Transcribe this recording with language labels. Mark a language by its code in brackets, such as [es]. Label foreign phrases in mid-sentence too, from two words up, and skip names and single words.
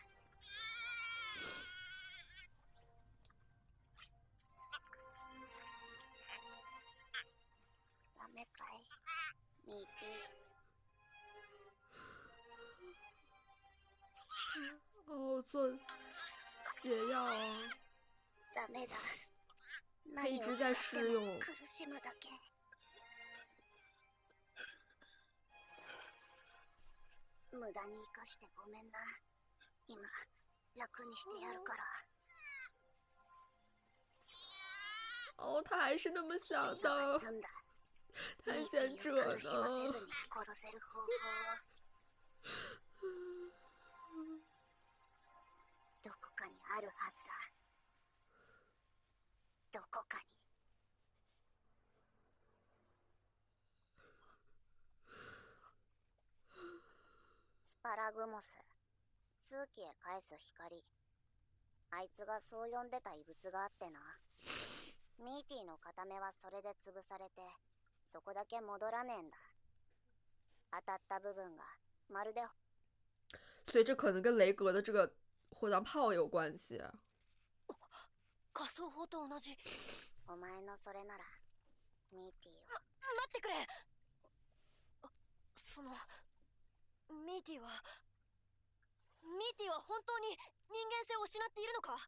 [ja] ダメかい、ミティ。 [zh] 哦，做解药啊！ [ja] ダメだ。 [zh] 他一直在试用。 [ja] 苦しむだけ。無駄に生かしてごめんな。今、楽にしてやるから。 [zh] 哦，他还是那么想 [ja] さが [zh] 的， [ja] 済んだ。 [zh] 探险者 [ja] 苦しませず [zh] 呢？ [ja] に殺せる方法を。どこかにあるはずだ。どこかに。スパラグモス、数奇へ返す光。あいつがそう呼んでた異物があってな。ミーティの片目はそれで潰されて、そこだけ戻らねえんだ。当たった部分がまるで。 [zh] 所以这可能跟雷格的这个火葬炮有关系。 [ja] 仮想法と同じ。お前のそれなら、ミーティを。待ってくれ。ミーティは本当に人間性を失っているのか。